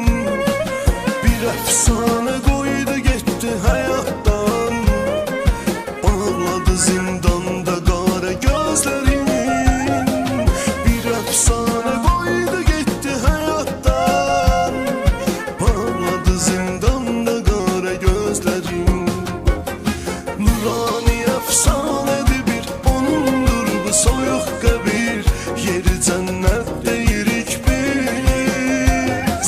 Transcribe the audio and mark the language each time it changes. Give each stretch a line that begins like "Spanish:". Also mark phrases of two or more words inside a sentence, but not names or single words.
Turkish: Bir efsane koydu gitti hayattan, bağladı zindanda qara gözlerin. Bir efsane koydu gitti hayattan, bağladı zindanda qara gözlerin.
Azerbaijani: Nurani efsanedir bir onundur bu soyuq qəbir, yeri cənnət deyirik biz.